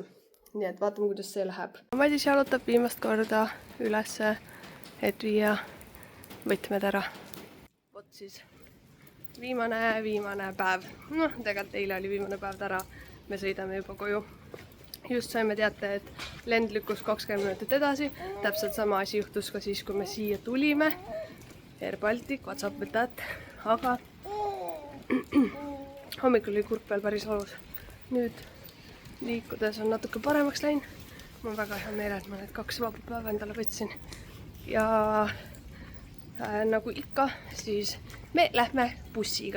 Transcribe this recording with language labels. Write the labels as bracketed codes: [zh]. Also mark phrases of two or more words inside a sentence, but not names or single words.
[et] Nii et vaatame, kuidas see läheb. Madis jalutab viimast korda ülesse, et viia võtmed ära. Vot siis viimane päev. Noh, tegelikult eile oli viimane päev ära. Me sõidame juba koju. Just saime teate, et lend lükkus 20 minutit edasi. Täpselt sama asi juhtus ka siis, kui me siia tulime. [en] Air Baltic, what's up with that? [et] Aga hommikul oli kurk veel päris valus. Nüüd liikudes on natuke paremaks läinud. mul on väga hea meel, et ma need 2 vaba päeva endale võtsin. Ja nagu ikka, siis me lähme bussiga.